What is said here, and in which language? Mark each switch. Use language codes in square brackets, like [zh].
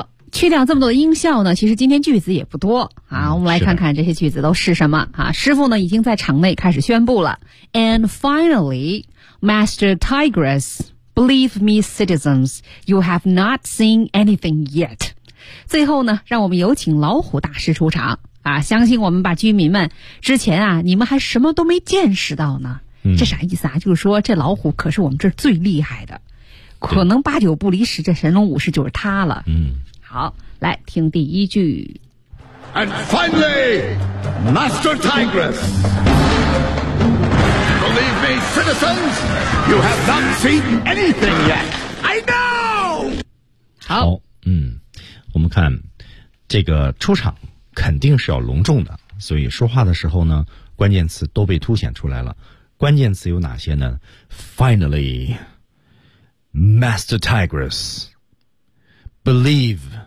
[zh] 去掉这么多的音效呢，其实今天句子也不多啊。我们来看看这些句子都是什么啊。师傅呢已经在场内开始宣布了。 [en] And finally, Master Tigress, believe me citizens, you have not seen anything yet. [zh] 最后呢让我们有请老虎大师出场啊，相信我们吧居民们，之前啊你们还什么都没见识到呢。嗯，这啥意思啊，就是说这老虎可是我们这儿最厉害的。可能八九不离十这神龙武士就是他了。嗯。好，来听第一句。 [en] And finally, Master Tigress. Believe me, citizens, you have not seen anything yet. I know. [zh] 好，我们看这个出场肯定是要隆重的，所以说话的时候呢，关键词都被凸显出来了。关键词有哪些呢 ？ [en] Finally, Master Tigress. Believe.